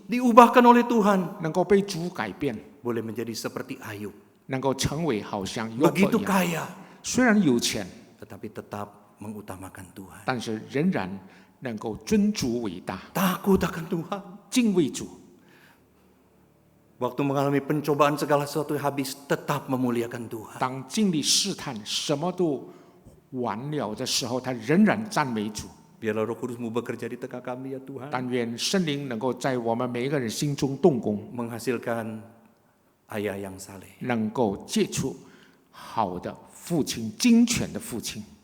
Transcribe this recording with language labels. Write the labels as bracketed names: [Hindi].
[Indonesian] diubahkan oleh Tuhan, [Chinese] 能够被主改变， [Indonesian] boleh menjadi seperti Ayub, [Chinese] 能够成为好像约伯 [Indonesian] begitu [Chinese] 一样。 [Indonesian] kaya, [Chinese] 虽然有钱， [Indonesian] tetapi tetap mengutamakan Tuhan, [Chinese] 但是仍然能够尊主伟大， [Indonesian] takut akan Tuhan. [Chinese] 敬畏主。 [Indonesian] Waktu mengalami pencobaan segala sesuatu habis, tetap memuliakan Tuhan. [Chinese] 当经历试探，什么都完了的时候，他仍然赞美主。 [Indonesian] Biarlah Roh Kudus-Mu bekerja di tengah kami ya Tuhan. [Chinese] 但愿圣灵能够在我们每一个人心中动工， [Indonesian] Menghasilkan ayah yang saleh. [Chinese] 能够结出好的父亲，精全的父亲，